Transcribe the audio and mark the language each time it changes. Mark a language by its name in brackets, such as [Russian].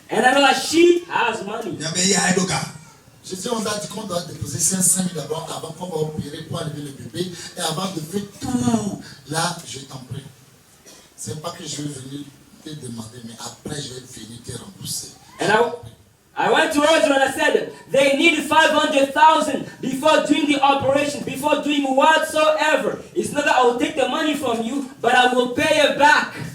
[English] And I know that she has money. [French] Je dis, on a dit qu'on doit déposer 500 000 d'abord avant qu'on va opérer pour enlever le bébé. Et avant de faire tout, là, je t'en prie. C'est pas que je vais venir te demander, mais après, je vais venir te rembourser. [English] And I went to her and I said, they need 500,000 before doing the operation, before doing whatsoever. It's not that I will take the money from you, but I will pay it back.